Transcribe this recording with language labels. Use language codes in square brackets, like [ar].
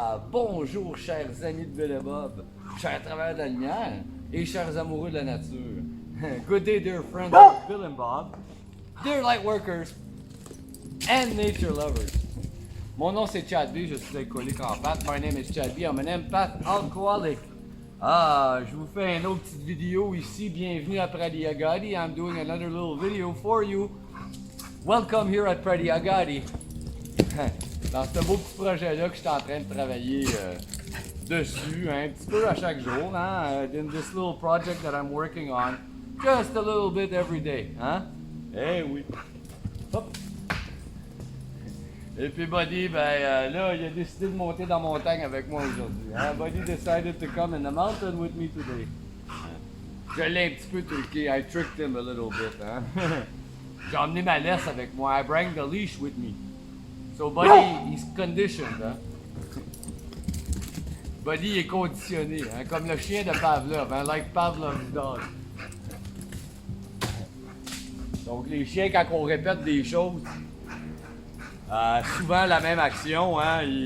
[fr] Bonjour chers amis de Bill et Bob, chers travailleurs de la lumière et chers amoureux de la nature. [en] Good day dear friends of Bill and Bob, dear light workers and nature lovers. [fr] Mon nom c'est Chad B, je suis alcoolique en pâte. [en] My name is Chad B, I'm an empath alcoholic. [fr] Je vous fais une autre petite vidéo ici. Bienvenue à Prairie Agadi. [en] I'm doing another little video for you. Welcome here at Prairie Agadi. [fr] Dans ce beau petit projet-là que je suis en train de travailler dessus, un petit peu à chaque jour, hein, [en] in this little project that I'm working on, just a little bit every day, [fr] hein? Eh oui. Hop. Et puis Buddy, là, il a décidé de monter dans la montagne avec moi aujourd'hui. Hein? [en] Buddy decided to come in the mountain with me today. [fr] Je l'ai un petit peu truqué, [en] I tricked him a little bit, [fr] hein? J'ai emmené ma laisse avec moi, [en] I bring the leash with me. So Buddy, he's conditioned, hein? [fr] Buddy est conditionné, hein? Comme le chien de Pavlov, hein? [en] Like Pavlov's dog. [fr] Donc les chiens, quand on répète des choses, souvent la même action, hein?